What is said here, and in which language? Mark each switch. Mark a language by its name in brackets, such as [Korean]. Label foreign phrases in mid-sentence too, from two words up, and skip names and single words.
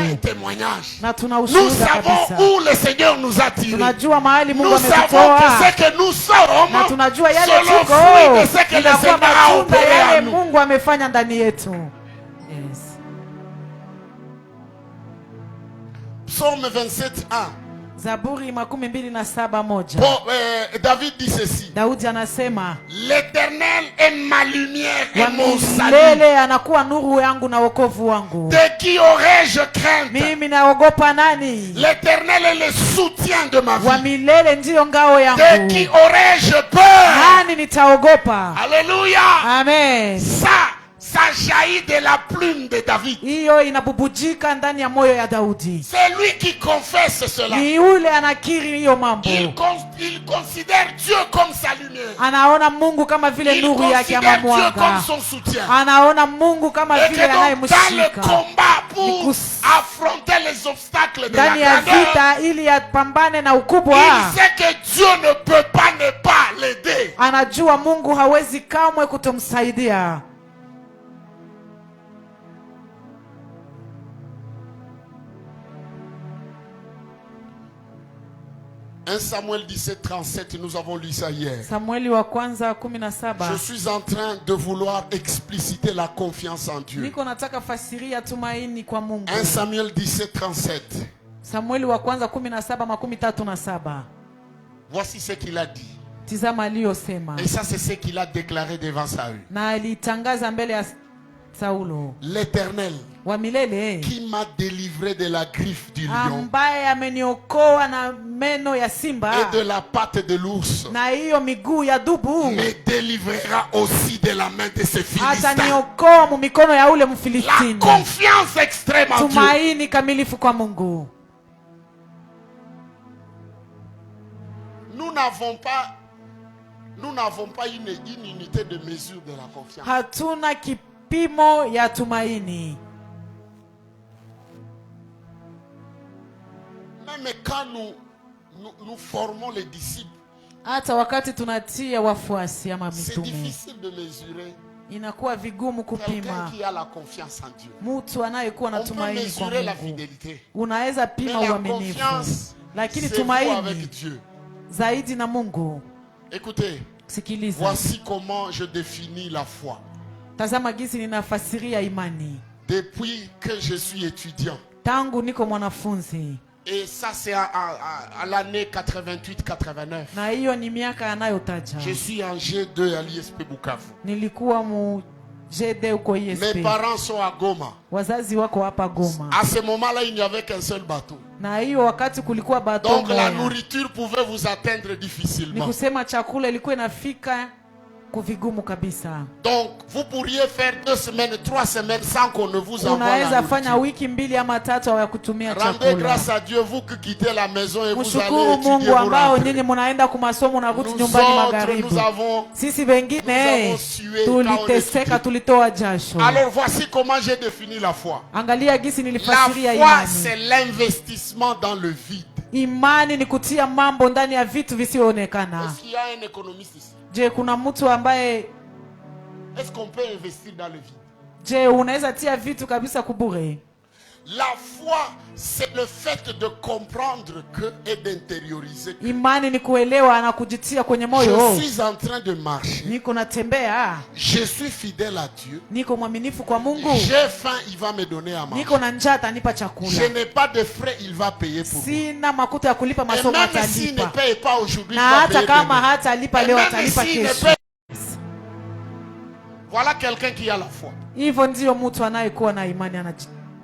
[Swahili] Mungu. [French] témoignage. [Swahili] Na tuna [French] Nous [Swahili] ushuhuda [French] savons [Swahili] kabisa. [French] où le Seigneur nous a tirés. [Swahili] Tunajua mahali Mungu [French] Nous savons que [Swahili] ametutoa. [French] ce que nous sommes, [Swahili] Na tunajua yale [French] selon [Swahili] tuko [French] fruit de ce que le [Swahili] inakuwa [French] Seigneur a [Swahili] matunda [French] opéré [Swahili] yale [French] en nous. [Swahili] Mungu amefanya ndani yetu. [English] Yes. [French] Psaume 27:1. [Swahili] Zaburi 27:1. [French] David dit ceci. [Swahili] Daudi anasema, [French] L'Éternel est ma lumière et [Swahili] wa [French] mon salut. [Swahili] milele anakuwa nuru yangu na wokovu wangu. [French] De qui aurais-je crainte? [Swahili] Mimi naogopa nani? [French] L'Éternel est le soutien de ma [Swahili] Wa [French] vie. [Swahili] milele ndiyo ngao [French] De [Swahili] yangu. [French] qui aurais-je peur? [Swahili] Nani nitaogopa? [French] Alléluia. [Swahili] Amen. [French] Ça jaillit de la plume de David. [Swahili] Hiyo inabubujika ndani ya moyo ya Daudi. [French] C'est lui qui confesse cela. [Swahili] Ni yule anakiri hiyo mambo. [French] Il considère Dieu comme sa lumière. [Swahili] Anaona Mungu kama vile [French] Il [Swahili] nuru yake ama [French] considère Dieu comme [Swahili] mwanga. [French] son soutien. [Swahili] Anaona Mungu kama [French] Et [Swahili] vile [French] que donc dans le [Swahili] anayemshika [French] combat pour [Swahili] Nikus- [French] affronter les obstacles de la [Swahili] ndani ya [French] grandeur, [Swahili] vita ili apambane na ukubwa. [French] il sait que Dieu ne peut pas ne pas l'aider. [Swahili] Anajua Mungu hawezi kamwe kutomsaidia. [French] 1 Samuel 17:37, nous avons lu ça hier. [Swahili] Samueli wa kwanza 17. [French] Je suis en train de vouloir expliciter la confiance en Dieu. [Swahili] Niko nataka fasiria tumaini kwa Mungu. [French] 1 Samuel 17:37. [Swahili] Samueli wa kwanza 17:37. [French] Voici ce qu'il a dit. [Swahili] Tizama aliyosema. [French] Et ça, c'est ce qu'il a déclaré devant Saül. [Swahili] Na alitangaza mbele ya Saulo. [French] L'Éternel [Swahili] Wa milele [French] qui m'a délivré de la griffe du lion [Swahili] ambaye ameniokoa na meno ya simba [French] et de la patte de l'ours [Swahili] na hiyo miguu ya dubu [French] me délivrera aussi de la main de ces Philistins. [Swahili] ataniokoa mu mikono ya ule [French] La [Swahili] Mfilistini. [French] confiance extrême en Dieu. [Swahili] Tumaini kamilifu kwa Mungu. [French] Nous n'avons pas une unité de mesure de la confiance. [Swahili] Hatuna kipimo ya tumaini. [French] Même quand nous formons les disciples, [Swahili] Hata wakati tunatia wafuasi ama [French] c'est [Swahili] mitume, [French] difficile de mesurer [Swahili] inakuwa vigumu [French] quelqu'un [Swahili] kupima [French] qui a la confiance en Dieu. [Swahili] mtu anayekuwa na [French] On peut [Swahili] tumaini kwa [French] mesurer la [Swahili] Mungu. [French] fidélité. [Swahili] Unaweza [French] Mais [Swahili] pima [French] la [Swahili] uaminifu, [French] confiance, [Swahili] lakini [French] c'est vous avec [Swahili] tumaini [French] Dieu. [Swahili] zaidi na Mungu. [French] Écoutez, [Swahili] Sikiliza, [French] voici comment je définis la foi. [Swahili] tazama jinsi ninafasiria imani [French] Depuis que je suis étudiant, [Swahili] tangu niko mwanafunzi, [French] et ça c'est à l'année 88-89, [Swahili] na hiyo ni miaka anayotaja. [French] je suis en G2 à l'ISP Bukavu. [Swahili] Nilikuwa mu JD uko [French] Mes [Swahili] ISP, [French] parents sont à Goma. [Swahili] wazazi wako hapa Goma, [French] À ce moment-là, il n'y avait qu'un seul bateau. [Swahili] na hiyo wakati kulikuwa bato [French] Donc la [Swahili] moya. [French] nourriture pouvait vous atteindre [Swahili] Ni [French] difficilement. [Swahili] kusema chakula ilikuwa inafika kuvigumu kabisa. [French] Donc vous pourriez faire 2 semaines, 3 semaines sans qu'on ne vous envoie la [Swahili] Unaweza fanya [French] nourriture. [Swahili] wiki mbili ama tatu ya kutumia [French] Rendez [Swahili] chakula. [French] grâce à Dieu, vous qui quittez la maison et vous allez [Swahili] Mshukuru [French] étudier, [Swahili] Mungu [French] vous [Swahili] ambao [French] rentrez. [Swahili] nyinyi mnaenda kwa masomo na kurudi [French] Nous [Swahili] nyumbani [French] autres, [Swahili] magharibi. [French] nous avons... [Swahili] Sisi [French] nous [Swahili] wengine [French] avons sué quand on [Swahili] tuliteseka, [French] étudiait. [Swahili] tulitoa jasho. [French] Alors voici comment j'ai défini la foi. [Swahili] Angalia gisi [French] La [Swahili] nilifasiria [French] foi, c'est [Swahili] imani. [French] l'investissement dans le vide. [Swahili] Imani ni kutia mambo ndani ya vitu visioonekana. [French] Est-ce qu'il y a un économiste ici? [Swahili] Je, kuna mtu ambaye, [French] Est-ce qu'on peut investir dans le vide? [Swahili] je, unaweza tia vitu kabisa kubure? [French] La foi, c'est le fait de comprendre que et d'intérioriser que [Swahili] Imani ni kuelewa na kujitia kwenye moyo. [French] je suis en train de marcher. [Swahili] Niko natembea, [French] Je suis fidèle à Dieu. [Swahili] niko mwaminifu kwa Mungu. [French] J'ai faim, il va me donner à manger. [Swahili] Niko na njaa, atanipa [French] Je [Swahili] chakula. [French] n'ai pas de frais, il va payer pour moi. [Swahili] Sina makuta ya kulipa [French] Et [Swahili] masomo, [French] même s'il ne [Swahili] atalipa. [French] paye pas aujourd'hui, il [Swahili] Na [French] va [Swahili] hata [French] payer [Swahili] kama [French] demain. [Swahili] hatalipa [French] Et [Swahili] leo, [French] même [Swahili] atalipa [French] s'il ne [Swahili] kesho. [French] paye Voilà quelqu'un qui a la foi. [Swahili] Hivyo ndio mtu anayekuwa na imani